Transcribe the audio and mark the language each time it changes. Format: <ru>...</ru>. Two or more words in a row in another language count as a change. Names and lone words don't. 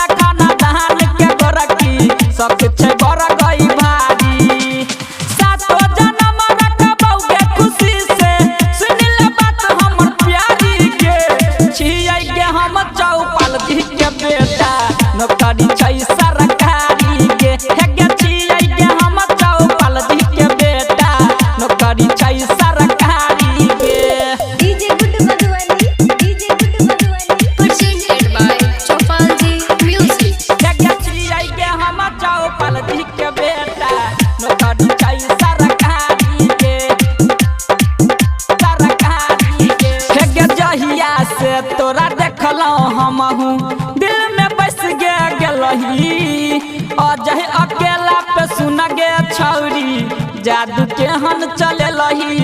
<mai>खानदान के गोरकी शौक छै बड़ गई भारी सातो जन्म रखबौगे खुशी से सुन ले बात हमर प्यारी के छियै के हम चौपाल जी के बेटा नौकरी छै सरकारी के हे गे छियै के हम चौपाल जी के बेटा नौकरी छै सरकारी के डीजे गुड्डू मधुबनी</mai> <en>presented by Chopalji Music.</en> <mai>छियै के हम चौपाल जी के बेटा नौकरी छै सरकारी के सरकारी के हे गे जहिया से तोरा देखलौ हमहू दिल में बस गेलही अजह अकेला पे सुन गे छौरी जादू केहन चलेलही</mai>